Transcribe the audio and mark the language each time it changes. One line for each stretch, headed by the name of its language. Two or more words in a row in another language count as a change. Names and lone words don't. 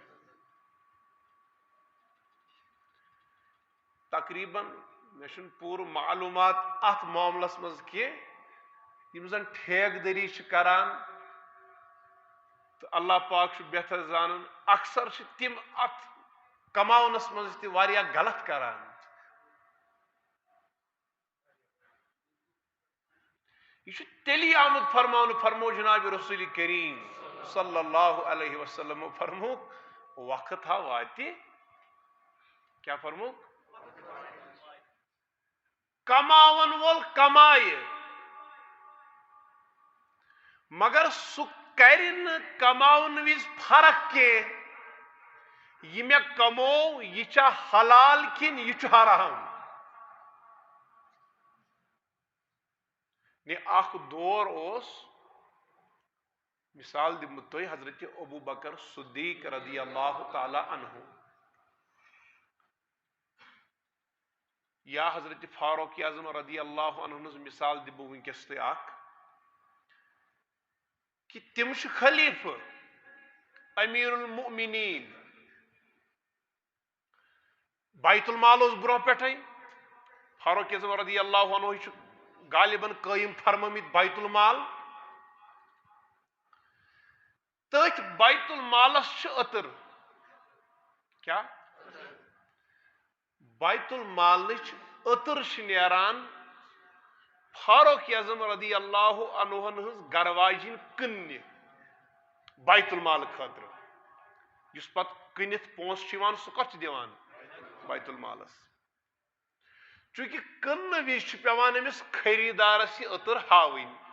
Kashmiri: تقریباً مےٚ چھُنہٕ پوٗرٕ معلوٗمات اتھ معاملس منٛز کینٛہہ یِم زن ٹھیکہٕ دٔری چھِ کران تہٕ اللہ پاک چھُ بہتر زانان اکثر چھِ تِم اتھ کماونس منٛز تہِ واریاہ غلط کران یہ چھُ تیٚلی آمُت فرماونہٕ فرمو جناب رسول کریم
Arabic: صلی اللہ علیہ وسلم
Kashmiri: فرموک وقت ہا واتہِ کیا فرموک کماون وول کمایہِ مگر سُہ کرِ نہٕ کماونہٕ وِزِ فرق کینٛہہ یہِ مےٚ کموو یہِ چھا حلال کِنہٕ یہِ چھُ حرام نے اکھ دور اوس مثال دِمہٕ بہٕ تۄہہِ حضرت ابوٗ بکر صدیق
Arabic: رضی اللہ تعالیٰ عنہ
Kashmiri: یا حضرت فاروق اعظم
Arabic: رضی اللہ عنہ
Kashmiri: ہٕنٛز مثال دِمہٕ بہٕ وٕنکٮ۪س تۄہہِ اکھ کہ تِم چھِ خلیفہٕ امیر المؤمنین بیت المال اوس برونٛہہ پٮ۪ٹھے فاروق اعظم
Arabic: رضی اللہ عنہ
Kashmiri: چھُ غالباً قٲیِم فرمٲمٕتۍ بیت المال تٔتھۍ بیت المالس چھِ عطر کیا بیت المالٕچ عطر چھِ نیران فاروق اعظم
Arabic: رضی اللہ عنہ
Kashmiri: ہٕنٛز گرواجِنۍ کٕننہِ بیت المال خٲطرٕ یُس پتہٕ کٕنِتھ پونٛسہٕ چھُ یِوان سُہ کتھ چھُ دِوان بیت المالس چوٗنٛکہِ کٕننہٕ وِزِ چھُ پیٚوان أمِس خریٖدارس یہِ عطر ہاوٕنۍ